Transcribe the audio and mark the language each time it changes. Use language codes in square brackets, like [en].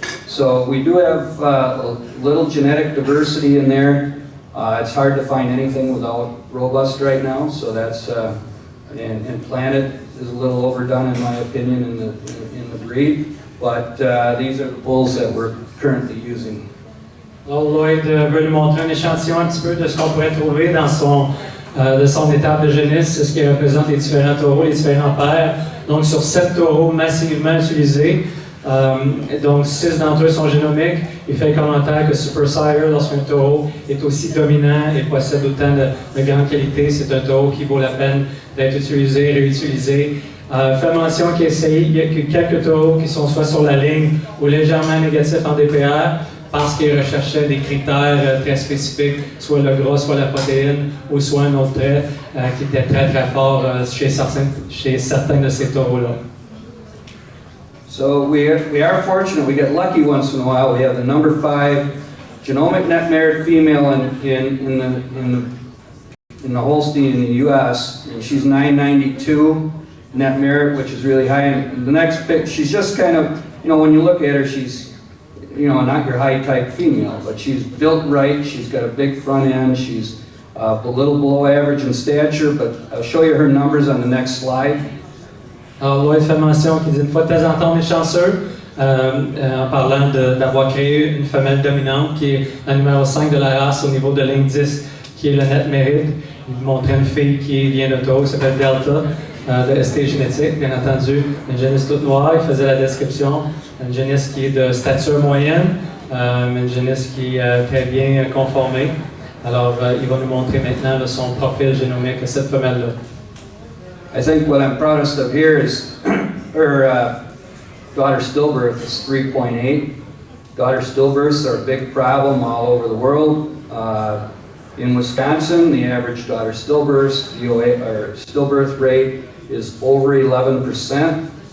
[en] So we do have a little genetic diversity in there. It's hard to find anything without robust right now, so that's, and Planet is a little overdone in my opinion in the breed, but these are the bulls that we're currently using. [fr] Alors Lloyd veut nous montrer un échantillon un petit peu de ce qu'on pourrait trouver dans de son étape de génisse, c'est ce qui représente les différents taureaux, les différents pairs. Donc sur 7 taureaux massivement utilisés, donc 6 d'entre eux sont génomiques. Il fait le commentaire que Super Sire, lorsqu'un taureau est aussi dominant et possède autant de grande qualité, c'est un taureau qui vaut la peine d'être utilisé, réutilisé. Fait mention qu'il y a quelques taureaux qui sont soit sur la ligne ou légèrement négatifs en DPR, parce qu'ils recherchaient des critères très spécifiques, soit le gras, soit la protéine, ou soit un autre trait qui était très très fort chez certains de ces taureaux-là. [en] So we are fortunate, we get lucky once in a while. We have the number 5 genomic net merit female in the Holstein in the U.S., and she's 992 net merit, which is really high. And the next pick, she's just kind of, when you look at her, she's not your high-type female, but she's built right, she's got a big front end, she's a little below average in stature, but I'll show you her numbers on the next slide. [fr] Alors, Lloyd fait mention qu'il dit une fois de temps en temps on est chanceux, en parlant d'avoir créé une femelle dominante qui est la numéro 5 de la race au niveau de l'indice, qui est le net mérite. Il montrait une fille qui vient de taureau, qui s'appelle Delta, de STgenetics, bien entendu, une génisse toute noire, il faisait la description, une génisse qui est de stature moyenne, une génisse qui est très bien conformée. Alors, il va nous montrer maintenant son profil génomique de cette femelle-là. [en] I think what I'm proudest of here is her daughter Stillbirth is 3.8. Daughter stillbirths are a big problem all over the world. In Wisconsin, the average daughter stillbirth rate is over 11%.